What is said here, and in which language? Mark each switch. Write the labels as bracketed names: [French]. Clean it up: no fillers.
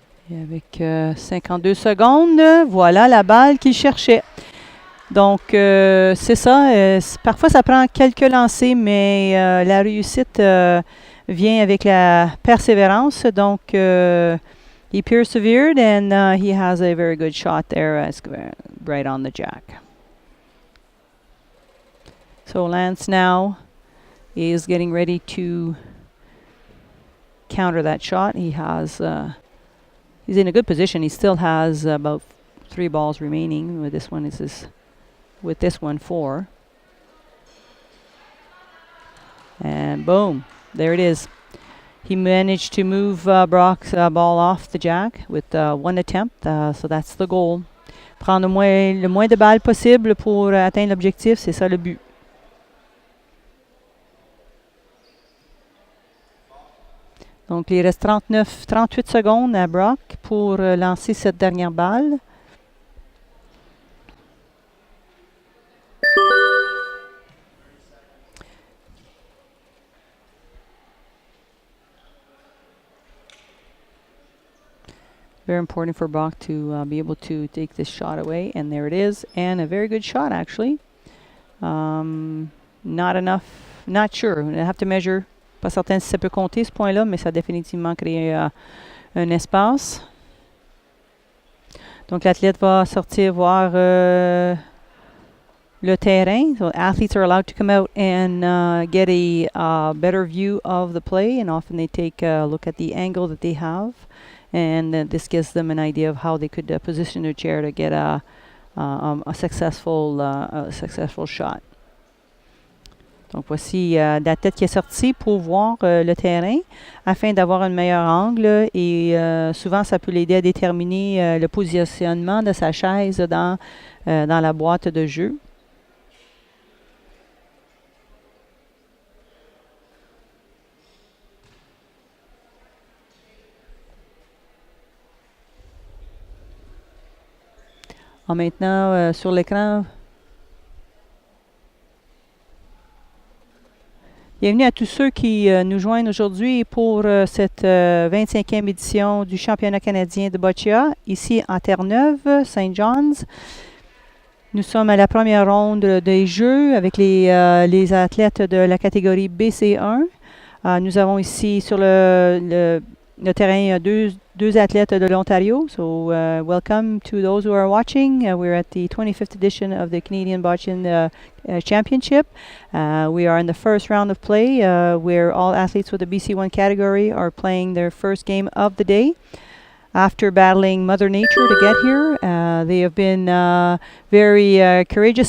[French] Et avec 52 secondes, voilà la balle qu'il cherchait. Donc, c'est ça. Parfois, ça prend quelques lancers, mais la réussite vient avec la persévérance. Donc, [English] he persevered, and he has a very good shot there, right on the jack. So Lance now is getting ready to counter that shot. He has he's in a good position. He still has about 3 balls remaining. With this one, with this one 4. And boom, there it is. He managed to move Brock's ball off the jack with 1 attempt. So that's the goal. [French] Prendre le moins de balles possible pour atteindre l'objectif, c'est ça le but. Donc, il reste 38 secondes à Brock pour lancer cette dernière balle. [English] Very important for Brock to be able to take this shot away. And there it is. And a very good shot, actually. Not enough. Not sure. I have to measure. [French] Pas certain si ça peut compter ce point-là, mais ça a définitivement créé un espace. Donc, l'athlète va sortir voir le terrain. [English] So, athletes are allowed to come out and get a better view of the play. And often they take a look at the angle that they have. And this gives them an idea of how they could position their chair to get a successful shot. [French] Donc voici la tête qui est sortie pour voir le terrain afin d'avoir un meilleur angle et souvent ça peut l'aider à déterminer le positionnement de sa chaise dans la boîte de jeu. Maintenant, sur l'écran, bienvenue à tous ceux qui nous joignent aujourd'hui pour cette 25e édition du championnat canadien de boccia, ici à Terre-Neuve, St. John's. Nous sommes à la première ronde des jeux avec les athlètes de la catégorie BC1. Nous avons ici sur le terrain deux athlètes de l'Ontario. [English] So welcome to those who are watching. We're at the 25th edition of the Canadian Boccian Championship. We are in the first round of play where all athletes with the BC1 category are playing their first game of the day. After battling Mother Nature to get here, they have been very courageous.